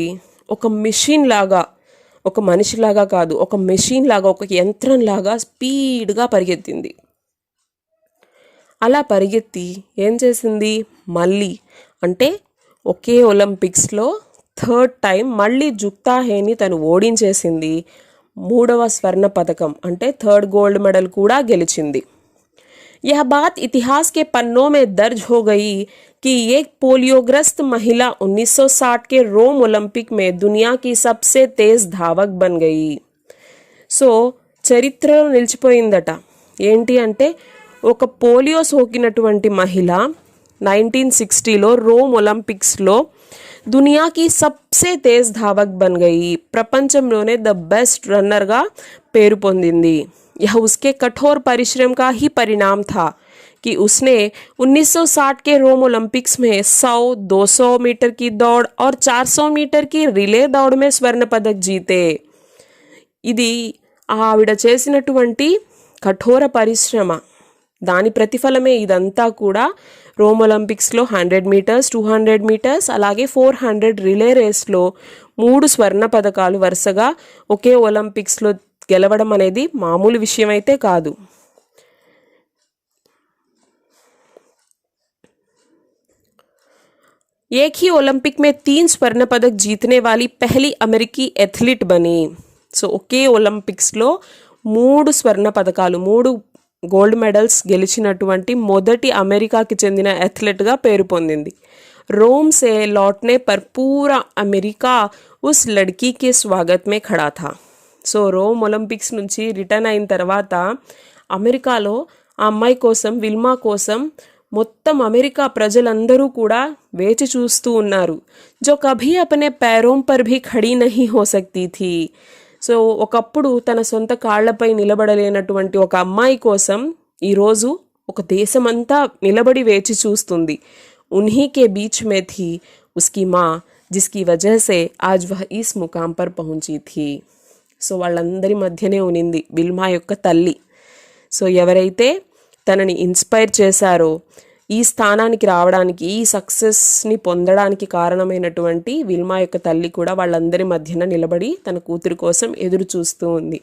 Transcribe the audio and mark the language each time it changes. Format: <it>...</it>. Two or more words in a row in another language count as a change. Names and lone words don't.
<te>ఒక మెషిన్ లాగా, ఒక మనిషిలాగా కాదు, ఒక మెషిన్ లాగా, ఒక యంత్రం లాగా స్పీడ్గా పరిగెత్తింది. అలా పరిగెత్తి ఏం చేసింది, మళ్ళీ అంటే ఒకే ఒలింపిక్స్లో 3rd టైం మళ్ళీ జుక్తాహేన్ని తను ఓడించేసింది. 3వ స్వర్ణ పథకం అంటే 3rd</te> <en>gold medal</en> <te>కూడా గెలిచింది.</te> <hi>यह बात इतिहास के पन्नों में दर्ज हो गई कि एक पोलियोग्रस्त महिला 1960 के रोम ओलंपिक में दुनिया की सबसे तेज धावक बन गई.</hi> <te>సో చరిత్రలో నిలిచిపోయిందట. ఏంటి అంటే, ఒక పోలియో సోకినటువంటి మహిళ 1960లో రోమ్ ఒలింపిక్స్లో</te> <hi>दुनियाकी सबसे तेज धावक बन गई,</hi> <te>ప్రపంచంలోనే</te> <en>the best</en> <te>రన్నర్గా పేరు పొందింది.</te> <hi>यह उसके कठोर परिश्रम का ही परिणाम था कि उसने 1960 के रोम ओलंपिक्स में 100, 200 मीटर की दौड़ और 400 मीटर की रिले दौड़ में स्वर्ण पदक जीते.</hi> <te>ఇది ఆవిడ చేసినటువంటి కఠోర పరిశ్రమ, దాని ప్రతిఫలమే ఇదంతా కూడా. రోమ్ ఒలింపిక్స్లో 100 మీటర్స్, 200 మీటర్స్, అలాగే 400 రిలే రేస్లో 3 స్వర్ణ పథకాలు వరుసగా ఒకే ఒలింపిక్స్లో గెలవడం అనేది మామూలు విషయం అయితే కాదు.</te> <hi>एक ही ओलंपिक में 3 स्वर्ण पदक जीतने वाली पहली अमेरिकी एथलीट बनी.</hi> <te>సో ఒకే ఒలింపిక్స్లో 3 స్వర్ణ పథకాలు, 3</te> <en>gold medals</en> <te>గెలిచినటువంటి మొదటి అమెరికాకి చెందిన ఎథ్లెట్గా పేరు పొందింది.</te> <hi>रोम से लौटने पर पूरा अमेरिका उस लड़की के स्वागत में खड़ा था.</hi> <te>సో రోమ్ ఒలింపిక్స్ నుంచి రిటర్న్ అయిన తర్వాత అమెరికాలో ఆ అమ్మాయి కోసం, విల్మా కోసం మొత్తం అమెరికా ప్రజలందరూ కూడా వేచి చూస్తూ ఉన్నారు.</te> <hi>जो कभी अपने पैरों पर भी खड़ी नहीं हो सकती थी.</hi> <te>సో ఒకప్పుడు తన సొంత కాళ్లపై నిలబడలేనటువంటి ఒక అమ్మాయి కోసం ఈరోజు ఒక దేశమంతా నిలబడి వేచి చూస్తుంది.</te> <hi>उन्हीं के बीच में थी उसकी माँ, जिसकी वजह से आज वह इस मुकाम पर पहुंची थी.</hi> <te>సో వాళ్ళందరి మధ్యనే ఉనింది విల్మా యొక్క తల్లి. సో ఎవరైతే తనని ఇన్స్పైర్ చేశారో, ఈ స్థానానికి రావడానికి, ఈ సక్సెస్ని పొందడానికి కారణమైనటువంటి విల్మా యొక్క తల్లి కూడా వాళ్ళందరి మధ్యన నిలబడి తన కూతురు కోసం ఎదురు చూస్తూ ఉంది.</te>